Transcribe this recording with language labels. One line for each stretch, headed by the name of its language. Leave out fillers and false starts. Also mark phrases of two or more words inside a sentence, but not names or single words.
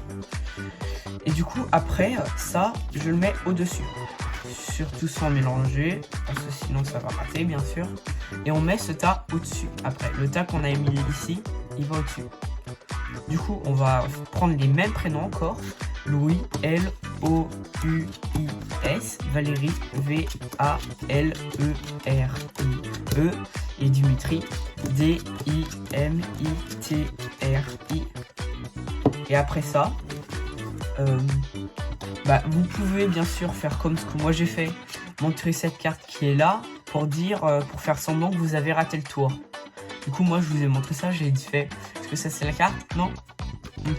French: Et du coup après ça, je le mets au-dessus. surtout sans mélanger, parce que sinon ça va rater bien sûr. Et on met ce tas au-dessus. Après, le tas qu'on a mis ici, il va au-dessus. Du coup, on va prendre les mêmes prénoms encore. Louis, L-O-U-I-S, Valérie, V-A-L-E-R-I-E, et Dimitri, D-I-M-I-T-R-I. Et après ça, vous pouvez bien sûr faire comme ce que moi j'ai fait, montrer cette carte qui est là pour dire, pour faire semblant que vous avez raté le tour. Du coup, moi je vous ai montré ça, j'ai fait, est-ce que ça c'est la carte? Non? Ok.